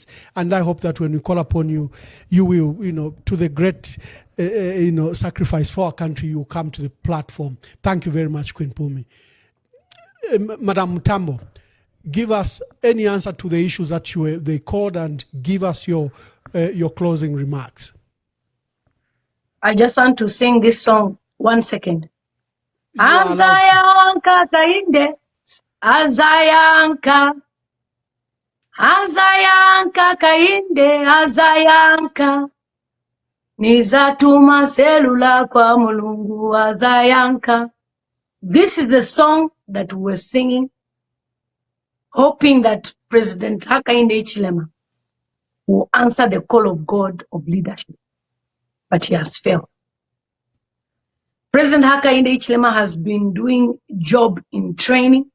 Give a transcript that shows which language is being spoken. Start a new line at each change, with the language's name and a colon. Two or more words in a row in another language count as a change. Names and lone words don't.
English: And I hope that when we call upon you, you will, to the great, sacrifice for our country, you come to the platform. Thank you very much, Queen Pumi. Madam Mutambo, give us any answer to the issues that they called, and give us your closing remarks. I just want to sing this song. 1 second.
Nyanja: Azayanka kainde, Azayanka, Azayanka kainde, Azayanka, Nizatuma selula kwa mulungu, Azayanka.
English: This is the song that we were singing, hoping that President Hakainde Hichilema will answer the call of God of leadership. But he has failed. President Hakainde Hichilema has been doing job in training.